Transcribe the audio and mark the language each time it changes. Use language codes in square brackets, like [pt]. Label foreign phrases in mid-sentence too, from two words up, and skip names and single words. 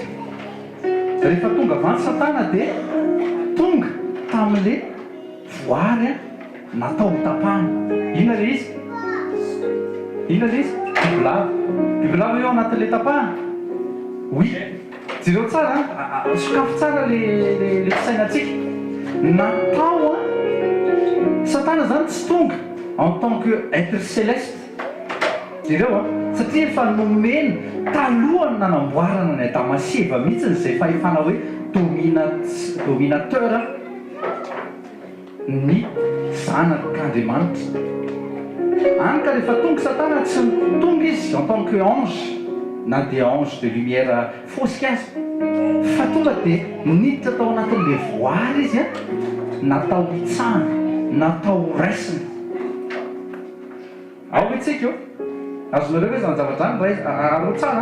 [mg] Rehefa tonga avany satana dia tonga tamin'le voary natao tapahana. Inona le izy? Inona le izy? Bibilava. Bibilava eo anatin'le tapahana? Oui. Jereo tsara, sokafo tsara le fisainantsika. Natao satana zany tsy tonga [fr] en tant que être céleste. [mg] Jereo satria efa nomeny talohany nanamboarana ny Adamaseva mihitsy izay fahefana hoe dominateur ny zanak'Andriamanitra. Any ka rehefa tonga satana tsy tonga izy [fr] en tant que ange [mg] na dia [fr] ange de lumière [mg] fosika azy, fa tonga dia niditra tao anatin'le voary izy natao hitsahana, natao raisina. Ao itsika eo azonareo hoe zany zavatra zany aro tsara.